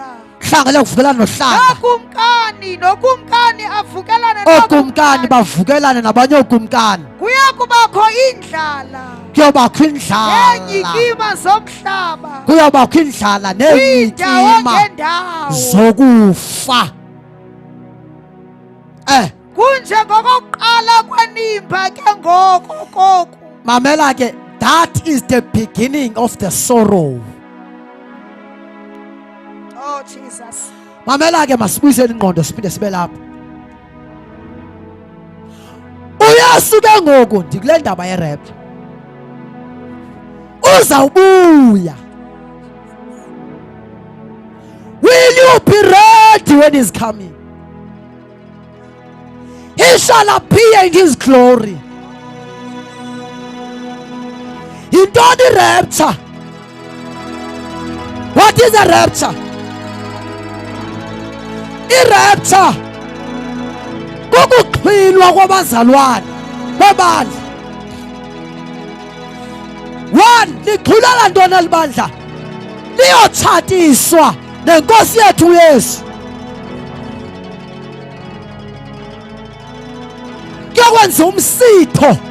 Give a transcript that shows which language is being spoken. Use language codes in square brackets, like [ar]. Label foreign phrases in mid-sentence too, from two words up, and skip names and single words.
[xh] Uhlanga liyakuvukelana nohlanga. Nokumkani avukelana okumkani bavukelane nabanye okumkani. Kuyakubakho indlala. Kuyobakho indlala. Neenyikima zomhlaba. Kuyobakho indlala neenyikima zokufa. Kunje ngokuqala kwenimba ke ngoko koku. Mamela ke, [en] that is the beginning of the sorrow. Oh Jesus. [xh] Mamela ke masibuyisele ingqondo siphinde sibe lapha. Uyesu ke ngoku ndikule ndaba ye-rapture. Uzawubuya. [en] Will you be ready when he's coming? He shall appear in his glory. [xh] Yintoni i-rapture? [en] What is a rapture? [xh] I-rapture kukuxhwilwa kwabazalwane bebandla. One, lixhwilela ntoni elibandla? Liyotshatiswa nenkosi yethu uYesu. Kuyokwenza umsitho.